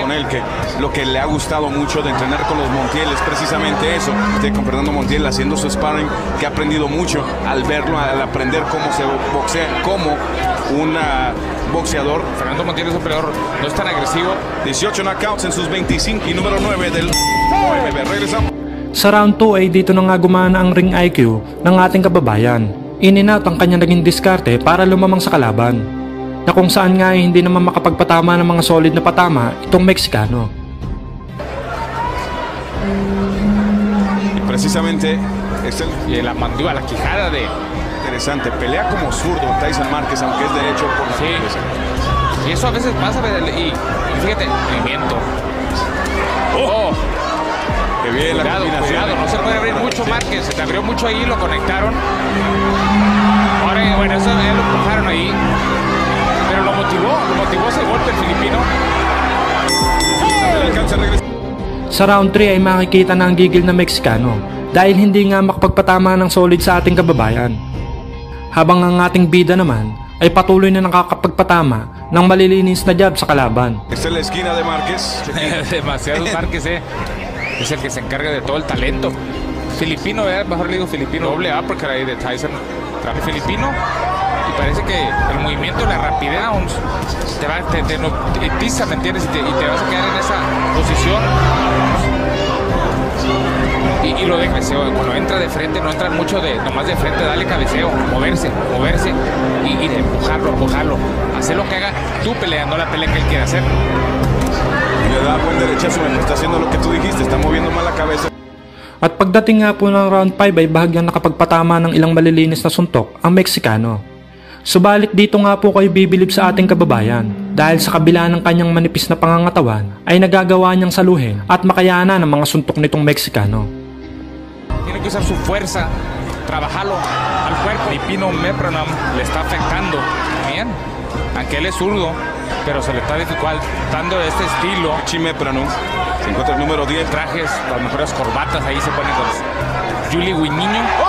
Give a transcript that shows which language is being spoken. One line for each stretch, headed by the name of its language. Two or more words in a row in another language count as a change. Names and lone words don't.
Spanish: Con él, que lo que le ha gustado mucho de entrenar con los Montiel es precisamente eso, con Fernando Montiel haciendo su sparring, que ha aprendido mucho al verlo, al aprender cómo se boxea como un boxeador. Fernando Montiel es un peleador, no es tan agresivo. 18 knockouts en sus 25 y número 9 del OMB. Regresamos.
Filipino: Sa round 2 ay dito na nga gumana ang
English: ring IQ
Filipino: ng ating kababayan. In-and-out ang kanya naging diskarte para lumamang sa kalaban, na kung saan nga ay hindi naman makapagpatama ng mga solid na patama itong Mexicano.
Spanish: Y precisamente y la mandíbula, la quijada de... Interesante, pelea como zurdo Tyson Márquez, aunque es derecho por la cabeza. Y eso a veces pasa, y fíjate, movimiento. ¡Oh! Que bien cuidado, la combinación. Cuidado, no se puede abrir mucho Márquez, se te abrió mucho ahí, lo conectaron. Ahora, bueno, eso ya lo empujaron ahí. Pero lo motivó ese golpe el filipino.
Filipino: Sa round 3 ay makikita na ang gigil na Mexicano dahil hindi nga makapagpatama ng solid sa ating kababayan. Habang ang ating bida naman ay patuloy na nakakapagpatama ng malilinis na jab sa kalaban.
Spanish: Esta es la esquina de Márquez. Demasiado Márquez, es el que se encarga de todo el talento. Filipino, mejor le digo filipino, doble uppercut ahí de Tyson. Traje filipino y parece que el movimiento, la rapidez te hipnotiza, ¿me entiendes? Y te vas a quedar en esa posición. Y lo de cabeceo, cuando entra de frente, no entra mucho nomás de frente, dale cabeceo, moverse y de empujarlo, hacer lo que haga tu pelea, no la pelea que él quiere hacer. Y le da buen derechazo, está haciendo lo que tú dijiste, está moviendo mal la cabeza.
Filipino: At pagdating nga po ng round 5 ay bahagyang nakapagpatama ng ilang malilinis na suntok ang Mexicano. Subalit dito nga po kayo bibilib sa ating kababayan dahil sa kabila ng kanyang manipis na pangangatawan ay nagagawa niyang saluhin at makayanan ng mga suntok nitong Meksikano.
Spanish: Tiene que usar su fuerza, trabajarlo al cuerpo. Filipino Mepranam le está afectando bien, aunque él es zurdo, pero se le está dificultando este estilo. Mepranam se encuentra el número 10. Trajes, las mejores corbatas, ahí se ponen con Julie Guiniño.